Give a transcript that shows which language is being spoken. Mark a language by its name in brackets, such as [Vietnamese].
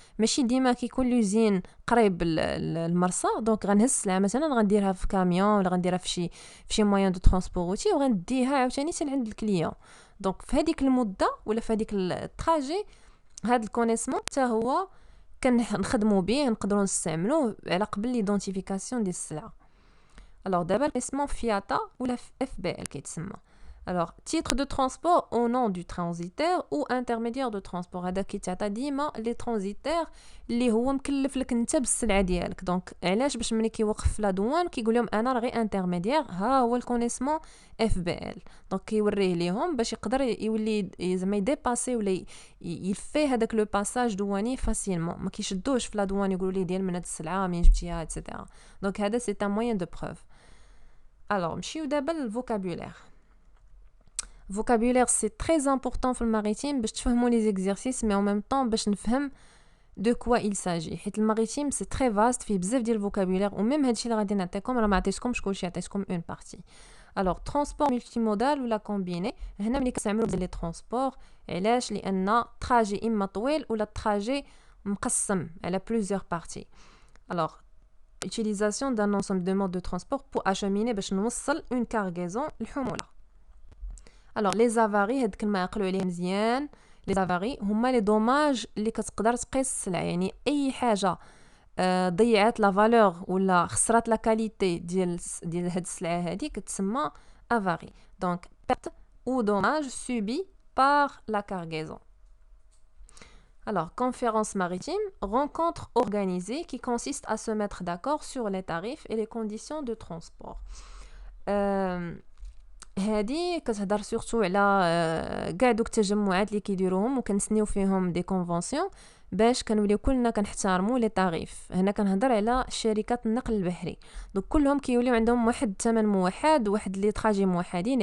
[Arabic] ماشي ديما كيكون لوزين قريب المرسى، دونك غنهز السلعه مثلا غنديرها في كاميون ولا غنديرها في شي موين دو ترونسبور روتي وغنديها عاوتاني حتى لعند الكليون. دونك في هذيك المده ولا في هذيك التراجي هذا الكونيسمون حتى هو كنخدموا به، نقدروا نستعملوه على قبل ليدونتيفيكاسيون ديال السلعه. Alors d'abord اسمه فياتا ولا FBL كيتسمى. [French] Alors titre de transport au nom du transitaire ou intermédiaire de transport. [Arabic] هذا كيتعطى ديما لي ترانزيتير اللي هو مكلف لك انت بالسلعه ديالك. دونك علاش؟ باش ملي كيوقف في لا دوان كيقول لهم انا غير انترميديير، ها هو الكونيسمون FBL. دونك كيوريه ليهم باش يقدر يولي زعما يديباسي ولا يفي هذاك لو باساج دواني فاسيلمون، ما كيشدوش في لا دوان يقولوا ليه ديال من هاد السلعه منين جبتيها ايتترا. دونك هذا سي ان موين دو بروف. Alors, نمشيو دابا للفوكابولير. [French] Vocabulaire c'est très important في الماريتيم باش تفهموا لي زيكزيرسيس، مي en même temps باش نفهم de quoi il s'agit. [Arabic] حيت الماريتيم c'est très vaste، فيه بزاف ديال الفوكابولير، وميم هادشي اللي غادي نعطيكم راه ما عطيتكمش كلشي، عطيتكم اون بارتي. [French] alors transport multimodal ولا كومبيني. [Arabic] هنا ملي كنستعملوا لي ترونسبور، علاش؟ لان تراجي اما طويل ولا تراجي مقسم على plusieurs parties. [French] alors utilisation d'un ensemble de modes de transport pour acheminer باش نوصل une cargaison الحمولة. [Arabic] alors les avaries هاد كلمة عقلوا عليه مزيان. les avaries هما لي دوماج اللي كتقدر تقيس السلعة، يعني اي حاجة ضيعت لا فالور ولا خسرت لا كاليتي ديال هاد السلعة هادي كتسمى avarie. [French] donc perte ou dommage subi par la cargaison. Alors, conférence maritime, rencontre organisée qui consiste à se mettre d'accord sur les tarifs et les conditions de transport. [Arabic] هذه كتهضر سورتو على كاع دوك التجمعات اللي كيديروهم وكنسنيو فيهم دي كونفونسيون باش كنوليو كلنا كنحترموا لي طاريف. هنا كنهضر على شركات النقل البحري، دونك كلهم كيوليو عندهم واحد الثمن موحد، واحد لي تراجي موحدين.